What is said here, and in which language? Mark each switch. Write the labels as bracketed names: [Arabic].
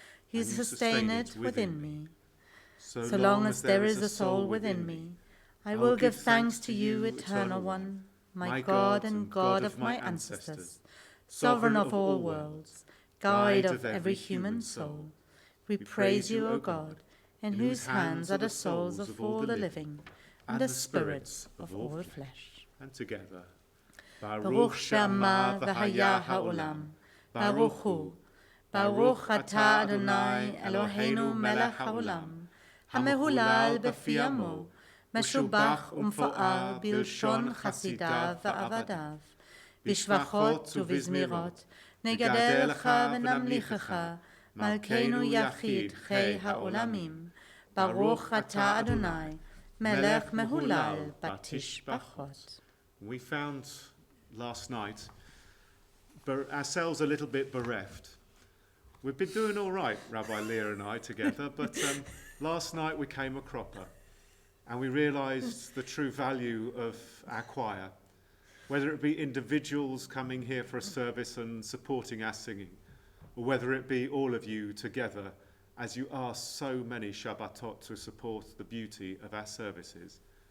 [English] You sustain it within me. So long as there is a soul within me, I will give thanks to you, Eternal One, my God and God of my ancestors, sovereign of all worlds, guide of every human soul. We praise you, O God, in whose hands are the souls of all the living and the spirits of all flesh. And together. Baruch Shema v'haya ha'olam, Baruch Hu, Baruch atah Adonai Eloheinu melech ha'olam, hamehulal b'fi amo, [Hebrew] משובח ומפואר בלשון חסידיו ועבדיו, בשבחות ובזמירות, נגדל לך ונמליכך, מלכנו יחיד חי העולמים, ברוך אתה אדוני, מלך מהולל בתשבחות. [English] We found last night ourselves a little bit bereft. We've been doing all right, Rabbi Leah and I together, but last night we came a cropper. And we realised the true value of our choir, whether it be individuals coming here for a service and supporting our singing, or whether it be all of you together as you ask so many Shabbatot to support the beauty of our services.